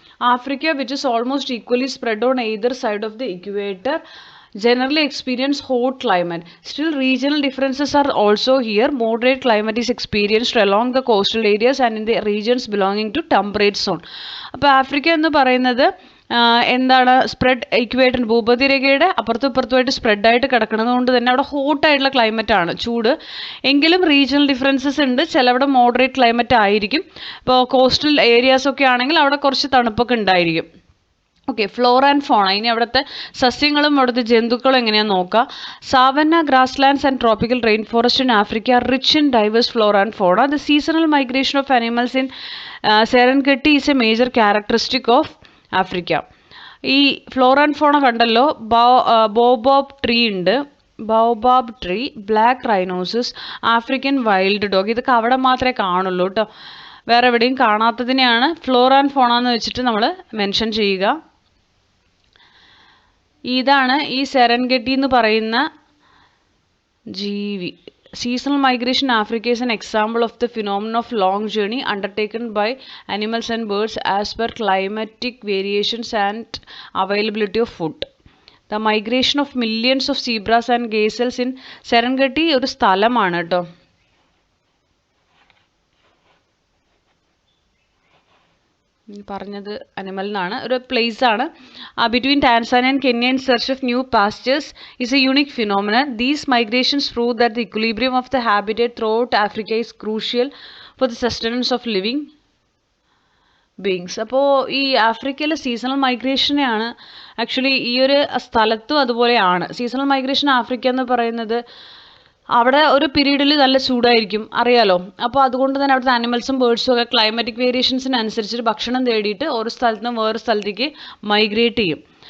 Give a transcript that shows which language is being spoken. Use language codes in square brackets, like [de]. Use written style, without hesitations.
[en] Africa, which is almost equally spread on either side of the equator, generally experience hot climate. Still, regional differences are also here. Moderate climate is experienced along the coastal areas and in the regions belonging to temperate zone. [ml] അപ്പോൾ Africa എന്ന് പറയുന്നത് എന്താണ്? Spread equator, ഭൂപതിരേഖയുടെ അപ്പുറത്തും ഇപ്പുറത്തുമായിട്ട് സ്പ്രെഡായിട്ട് കിടക്കുന്നത് കൊണ്ട് തന്നെ അവിടെ ഹോട്ടായിട്ടുള്ള climate ആണ്, ചൂട്. എങ്കിലും റീജിയണൽ ഡിഫറൻസസ് ഉണ്ട്. ചിലവിടെ മോഡറേറ്റ് ക്ലൈമറ്റ് ആയിരിക്കും. ഇപ്പോൾ കോസ്റ്റൽ ഏരിയാസ് ഒക്കെ ആണെങ്കിൽ അവിടെ കുറച്ച് തണുപ്പൊക്കെ ഉണ്ടായിരിക്കും. ഓക്കെ, ഫ്ലോറ ആൻഡ് ഫോണ. ഇനി അവിടുത്തെ സസ്യങ്ങളും അവിടുത്തെ ജന്തുക്കളും എങ്ങനെയാണെന്ന് നോക്കാം. [en] Savanna, grasslands and tropical rain forest in Africa rich in diverse flora and fauna. The seasonal migration of animals in Serengeti is a major characteristic of Africa. [ml] ഈ ഫ്ലോറ ആൻഡ് ഫോണ കണ്ടല്ലോ. ബോബോബ് ട്രീ ഉണ്ട്, ബോബാബ് tree, black റൈനോസസ്, African wild dog. ഇതൊക്കെ അവിടെ മാത്രമേ കാണുള്ളൂ കേട്ടോ, വേറെ എവിടെയും കാണാത്തതിനെയാണ് ഫ്ലോറ ആൻഡ് ഫോണ എന്ന് വെച്ചിട്ട് നമ്മൾ മെൻഷൻ ചെയ്യുക. ഇതാണ് ഈ സെറൻഗെട്ടി എന്ന് പറയുന്ന ജീവി. [en] Seasonal migration in Africa is an example of the phenomenon of long journey undertaken by animals and birds as per climatic variations and availability of food. The migration of millions of zebras and gazelles in Serengeti [ml] ഒരു സ്ഥലമാണ് കേട്ടോ. പറഞ്ഞത് അനിമലിനാണ്, ഒരു place ആണ്. [en] Between Tanzania and Kenya in search of new pastures is a unique phenomenon. These migrations prove that the equilibrium of the habitat throughout Africa is crucial for the sustenance of living beings. [ml] അപ്പോൾ ഈ ആഫ്രിക്കയിലെ seasonal മൈഗ്രേഷനെയാണ് actually ഈ ഒരു സ്ഥലത്തും അതുപോലെയാണ്. Seasonal migration Africa എന്ന് പറയുന്നത് അവിടെ ഒരു പീരീഡിൽ നല്ല ചൂടായിരിക്കും, അറിയാലോ. അപ്പോൾ അതുകൊണ്ട് തന്നെ അവിടുത്തെ ആനിമൽസും ബേർഡ്സും ഒക്കെ ക്ലൈമാറ്റിക് വേരിയേഷൻസിനനുസരിച്ച് ഭക്ഷണം തേടിയിട്ട് ഒരു സ്ഥലത്ത് നിന്ന് വേറൊരു സ്ഥലത്തേക്ക് മൈഗ്രേറ്റ് ചെയ്യും.